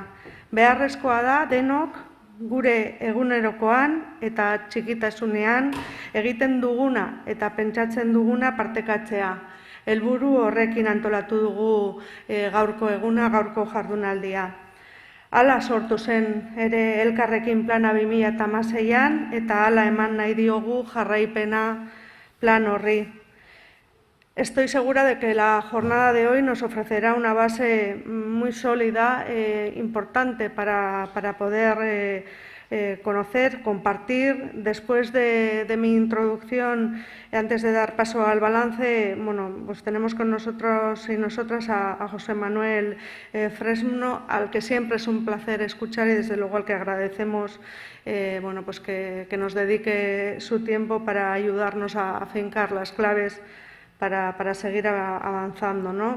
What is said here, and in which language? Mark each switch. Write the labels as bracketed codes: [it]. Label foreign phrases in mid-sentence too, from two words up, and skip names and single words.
[eu] Beharrezkoa da denok gure egunerokoan eta txikitasunean egiten duguna eta pentsatzen duguna partekatzea. Helburu horrekin antolatu dugu gaurko eguna, gaurko jardunaldia. Hala sortu zen ere Elkarrekin plana 2016an eta hala eman nahi diogu jarraipena plan horri. [es] Estoy segura de que la jornada de hoy nos ofrecerá una base muy sólida, importante para poder conocer, compartir. Después de mi introducción, antes de dar paso al balance, bueno, pues tenemos con nosotros y nosotras a José Manuel Fresno, al que siempre es un placer escuchar y desde luego al que agradecemos bueno, pues que nos dedique su tiempo para ayudarnos a afincar las claves para seguir avanzando, ¿no?